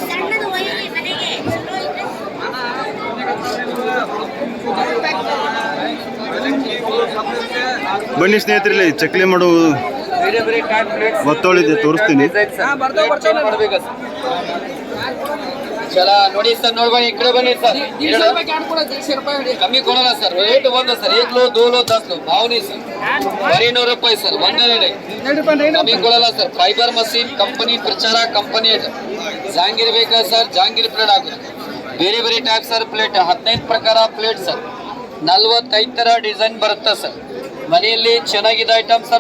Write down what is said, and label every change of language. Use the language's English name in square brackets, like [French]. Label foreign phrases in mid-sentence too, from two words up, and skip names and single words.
[Kannada] ಬನ್ನಿ ಸ್ನೇಹಿತರಲ್ಲಿ ಚಕ್ಲಿ ಮಾಡೋ ಒತ್ತೊಳಿದೆ ತೋರಿಸ್ತೀನಿ. ಚಲ ನೋಡಿ ಸರ್, ನೋಡ್ಬನ್ನಿ, ಈ ಕಡೆ ಬನ್ನಿ ಸರ್. ಕಮ್ಮಿ ಕೊಡಲ್ಲ ಸರ್, ರೇಟ್ ಒಂದು ಸರ್. [Hindi] 1 लो 2 लो 10 लो भाव नहीं सर, बरी 100 ರೂಪಾಯಿ ಸರ್. [Kannada] 100 ಕಮ್ಮಿ ಕೊಡಲ್ಲ ಸರ್. [English] fiber machine company [Kannada] ಪ್ರಚಾರ ಕಂಪನಿ ಜಹಾಂಗೀರ್ ಬೇಕಾ ಸರ್, ಜಹಾಂಗೀರ್ ಪ್ಲೇಟ್ ಆಗುತ್ತೆ. ಬೇರೆ ಬೇರೆ ಟೈಪ್ ಸರ್ ಪ್ಲೇಟ್, 15 ಪ್ರಕಾರ ಪ್ಲೇಟ್ ಸರ್. 45 ತರ ಡಿಸೈನ್ ಬರುತ್ತೆ ಸರ್. ಮನೆಯಲ್ಲಿ ಚೆನ್ನಾಗಿದೆ ಐಟಮ್ ಸರ್.